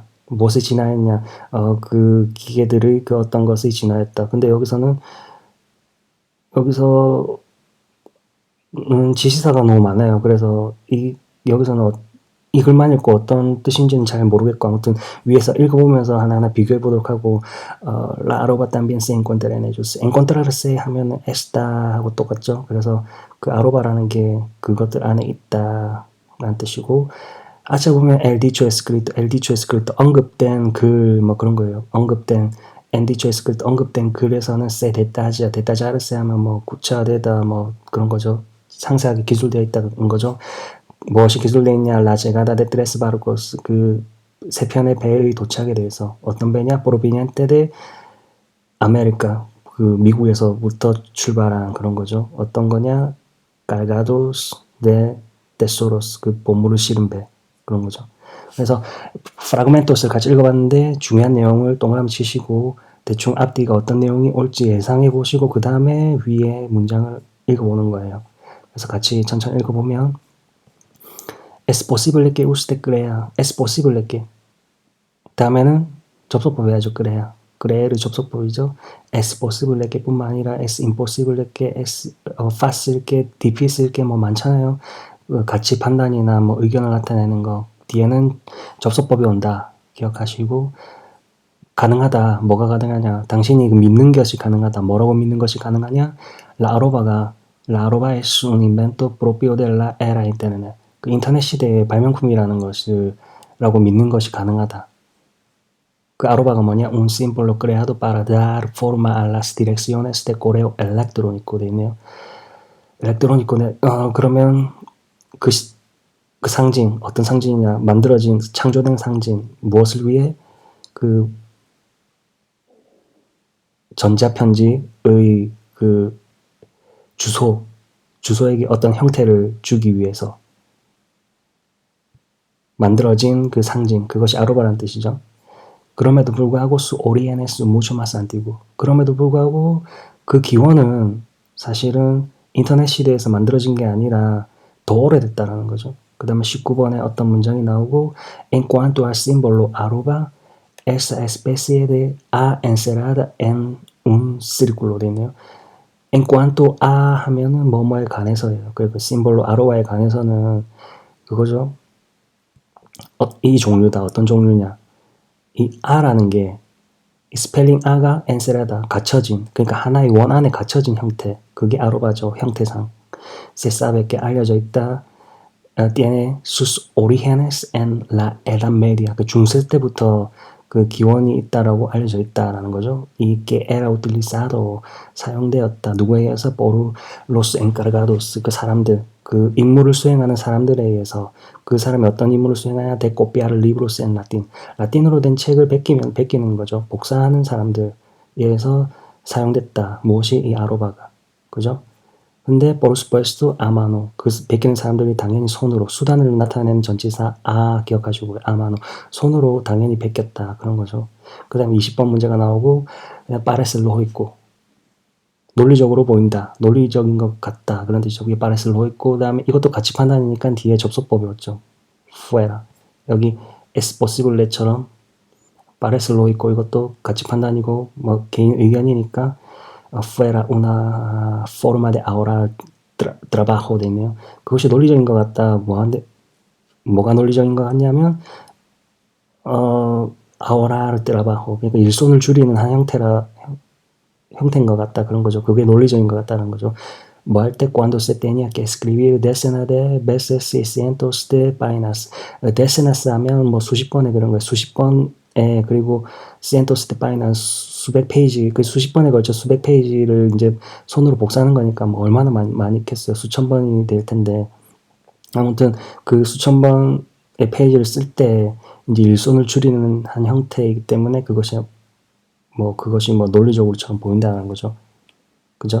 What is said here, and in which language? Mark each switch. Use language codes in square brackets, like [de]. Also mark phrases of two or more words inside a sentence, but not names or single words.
[ko] 무엇에 진화했냐? 그 기계들의 그 어떤 것이 진화했다. 근데 여기서 지시사가 너무 많아요. 그래서 여기서는 이 글만 읽고 어떤 뜻인지는 잘 모르겠고, 아무튼 위에서 읽어보면서 하나하나 비교해 보도록 하고, [es] La arroba también se encuentra en ellos. [ko] encontrarse 하면 está 하고 똑같죠. 그래서 그 아로바라는 게 그것들 안에 있다 라는 뜻이고, 아차 보면 [es] el dicho escrito [ko] 언급된 글 뭐 그런 거예요. 언급된 [es] el dicho escrito [ko] 언급된 글에서는 [es] se detallarse [ko] 하면 뭐 구체화되다 뭐 그런 거죠. 상세하게 기술되어 있다는 거죠. 무엇이 기술되어 있냐? [es] La llegada de tres barcos, [ko] 그 세 편의 배의 도착에 대해서. 어떤 배냐? [es] proveniente de América, [ko] 그 미국에서부터 출발한 그런 거죠. 어떤 거냐? [es] cargados de tesoros, [ko] 그 보물을 실은 배 그런 거죠. 그래서 프라그멘토스를 같이 읽어봤는데 중요한 내용을 동그라미 치시고 대충 앞뒤가 어떤 내용이 올지 예상해 보시고 그 다음에 위에 문장을 읽어보는 거예요. 그래서 같이 천천히 읽어보면 [es] Es posible que usted crea. Es posible que. [ko] 다음에는 접속법 해야죠. [es] crea. creer 접속법이죠. Es posible que [ko] 뿐만 아니라 [es] es imposible que, es fácil que, difícil que [ko] 뭐 많잖아요. 가치 판단이나 뭐 의견을 나타내는 거. 뒤에는 접속법이 온다. 기억하시고 가능하다. 뭐가 가능하냐. 당신이 믿는 것이 가능하다. 뭐라고 믿는 것이 가능하냐. [es] La arroba es un invento propio de la era internet. [ko] 그 인터넷 시대의 발명품이라는 것이라고 믿는 것이 가능하다. 그 아로바가 뭐냐? [es] Un símbolo creado para dar forma a las direcciones de correo electrónico [ko] 돼 있네요. 그러면 그 상징, 어떤 상징이냐? 만들어진, 창조된 상징. 무엇을 위해? 그 전자편지의 그 주소에게 어떤 형태를 주기 위해서 만들어진 그 상징, 그것이 아로바라는 뜻이죠. 그럼에도 불구하고 [es] su origen es mucho más antiguo. [ko] 그럼에도 불구하고 그 기원은 사실은 인터넷 시대에서 만들어진 게 아니라 더 오래됐다라는 거죠. 그 다음에 19번에 어떤 문장이 나오고 [es] En cuanto al símbolo arroba, esa especie de A encerrada en un círculo 되네요. En cuanto a [ko] 하면은 뭐뭐에 관해서예요. 그리고 심볼로 아로바에 관해서는 그거죠. 이 종류다. 어떤 종류냐. 이 아라는 게 스펠링 아가 엔세라다. 갇혀진. 그러니까 하나의 원 안에 갇혀진 형태. 그게 아로바죠. 형태상. [es] Se sabe que [ko] 알려져 있다. [es] Tiene sus orígenes en la Edad Media. [ko] 그 중세 때부터 그 기원이 있다라고 알려져 있다라는 거죠. [es] y que era utilizado [ko] 사용되었다. 누구에 의해서? [es] por los encargados [ko] 그 사람들. 그 임무를 수행하는 사람들에 의해서 그 사람이 어떤 임무를 수행하냐 [es] de copiar libros en latín. [ko] 라틴어로 된 책을 베끼는 거죠. 복사하는 사람들에 의해서 사용됐다. 무엇이? 이 아로바가. 그죠? 근데 [es] por supuesto a mano. [ko] 그 베끼는 사람들이 당연히 손으로 수단을 나타내는 전치사 기억하시고 [es] a mano. [ko] 손으로 당연히 베꼈다. 그런 거죠. 그 다음에 20번 문제가 나오고 그냥 [es] parece lógico. [ko] 논리적으로 보인다. 논리적인 것 같다. 그런 뜻이죠. 그게 [es] parece lógico. [ko] 그 다음에 이것도 가치 판단이니까 뒤에 접속법이 왔죠. [es] fuera. 여기 es posible처럼 parece lógico. [ko] 이것도 가치 판단이고 뭐 개인 의견이니까 [es] fuera una forma de ahorrar trabajo [ko] 되네요. 그것이 논리적인 것 같다. 뭐가 논리적인 것 같냐면 [es] ahorrar trabajo. [ko] 그러니까 일손을 줄이는 한 형태인 것 같다. 그런 거죠. 그게 논리적인 것 같다는 거죠. 뭐 할 때 [es] cuando se tenía que escribir decenas de veces cientos de páginas. [ko] decenas 하면 뭐 수십 번에 그런 거예요. 수십 번에 그리고 [es] cientos de páginas [ko] 수백 페이지, 그 수십 번에 걸쳐 수백 페이지를 이제 손으로 복사하는 거니까 뭐 얼마나 많이 있겠어요. 수천 번이 될 텐데. 아무튼 그 수천 번의 페이지를 쓸 때 이제 일손을 줄이는 한 형태이기 때문에 그것이 논리적으로처럼 보인다는 거죠.